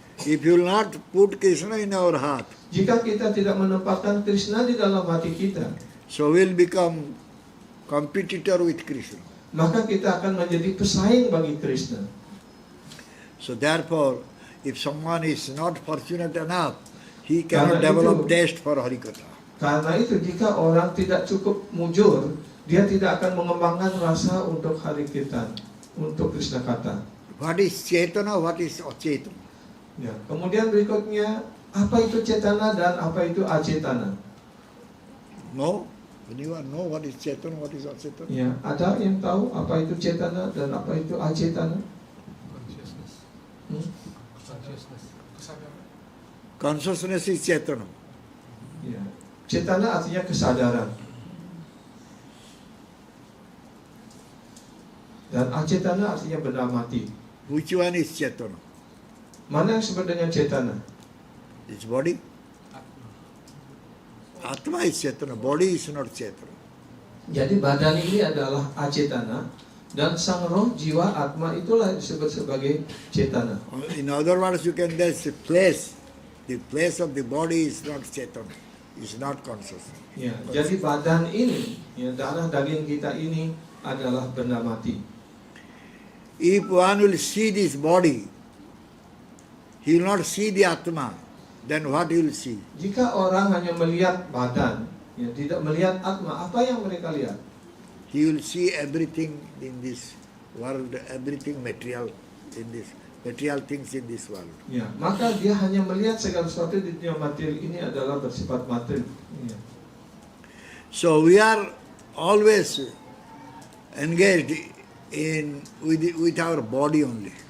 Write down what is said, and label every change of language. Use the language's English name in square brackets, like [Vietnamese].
[English] If you will not put Krishna in our heart, [Indonesian] Jika kita tidak menempatkan Krishna di dalam hati kita, [English] so we will become competitor with Krishna. [Indonesian] maka kita akan menjadi pesaing bagi Krishna. [English] So therefore, if someone is not fortunate enough, he cannot [Indonesian] Karena [English] develop [Indonesian] itu- [English] taste for Harikatha. [Indonesian] Karena itu jika orang tidak cukup mujur, dia tidak akan mengembangkan rasa untuk hari kirtan, untuk Krishna kata. [English] What is Cetana, what is Acetana? [Indonesian] Ya. Kemudian berikutnya, apa itu cetana dan apa itu acetana? [English] No? Anyone know what is Chetana, what is Achetana? [Indonesian] Ya, ada yang tahu apa itu cetana dan apa itu acetana? [English] Consciousness. Hmm? Consciousness. Kesadaran. Consciousness is Chetana. [Indonesian] Ya. Cetana artinya kesadaran. Dan acetana artinya benda mati. [English] Which one is Chetana? [Indonesian] Mana yang disebut dengan cetana? [English] It's body? Atma is Chetana, body is not Chetana. [Indonesian] Jadi badan ini adalah acetana dan sang roh, jiwa, atma itulah disebut sebagai cetana. [English] In other words, you can say the place. The place of the body is not Chetana, is not conscious. [Indonesian] Ya, jadi badan ini, ya, darah daging kita ini adalah benda mati. [English] If one will see this body, he will not see the Atma, then what he will see? [Indonesian] Jika orang hanya melihat badan, ya, tidak melihat atma, apa yang mereka lihat? [English] He will see everything in this world, everything material in this, material things in this world. [Indonesian] Ya, maka dia hanya melihat segala sesuatu di dunia materi ini adalah bersifat materi. Ya. [English] So we are always engaged in with our body only.